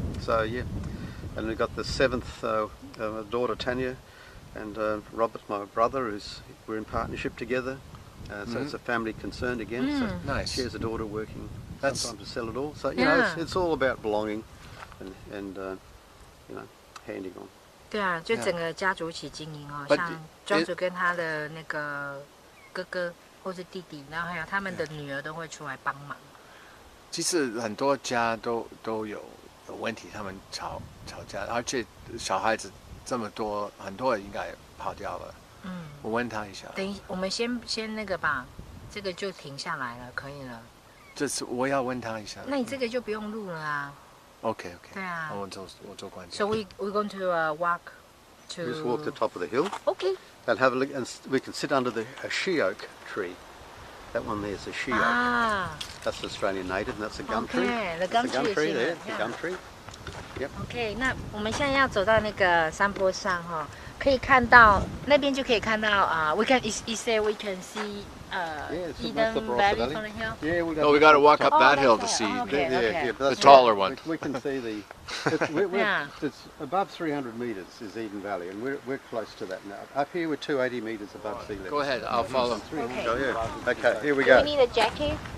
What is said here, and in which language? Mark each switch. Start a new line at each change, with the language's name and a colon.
English: So and we got the 7th daughter Tanya, and Robert, my brother, we're in partnership together. So it's a family concern again. So nice. She has a daughter working sometimes to sell it all. So it's all about belonging, and handing on.
Chinese: 对啊，就整个家族一起经营哦，像庄主跟他的那个哥哥或是弟弟，然后还有他们的女儿都会出来帮忙。其实很多家都有问题，他们吵架，而且小孩子这么多，很多人应该跑掉了。我问他一下。等我们先那个吧，这个就停下来了，可以了。这次我要问他一下。那你这个就不用录了啊。 OK。对啊。我做关掉。
English: So we're going to walk to. Just walk to the top of the hill. Okay. And have a look, and we can sit under a she oak tree. That one there's a she oak. That's the Australian native, and that's a gum tree. Okay, the gum tree there, the gum tree. Yep.
Chinese: OK， 那我们现在要走到那个山坡上哈，可以看到那边就可以看到
English: we can say we can see Eden Valley from the hill. Yeah, we got to walk up that hill to see the taller one. We can see the. It's above 300 meters is Eden Valley, and we're close to that now. Up here we're 280 meters above sea level. Go ahead, I'll follow. Okay, here we go. Do we need a jacket?